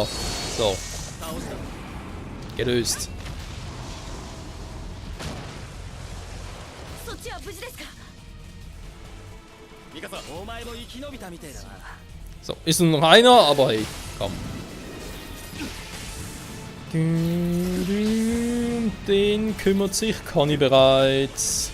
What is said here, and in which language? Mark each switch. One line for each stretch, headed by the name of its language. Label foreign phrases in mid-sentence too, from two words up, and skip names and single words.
German: So. Gelöst.
Japanese: そっちは無事ですか。ミカサ、お前も生き延びたみてえだな。
German: So, ist nur noch einer, aber hey, komm. Den kümmert sich Conny bereits.